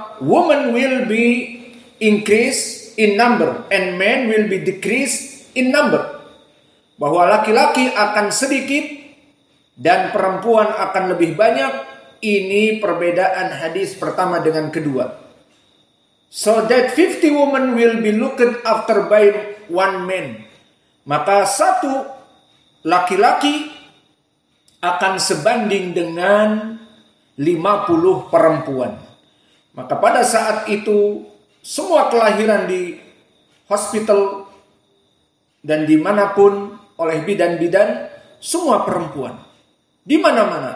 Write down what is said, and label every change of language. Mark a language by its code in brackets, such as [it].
[en] Women will be increase in number and men will be decrease in number. [id] bahwa laki-laki akan sedikit dan perempuan akan lebih banyak. Ini perbedaan hadis pertama dengan kedua. [en] So that 50 women will be looked after by one man. [id] Maka satu laki-laki akan sebanding dengan 50 perempuan. Maka pada saat itu semua kelahiran di hospital dan dimanapun oleh bidan-bidan semua perempuan. Di mana-mana.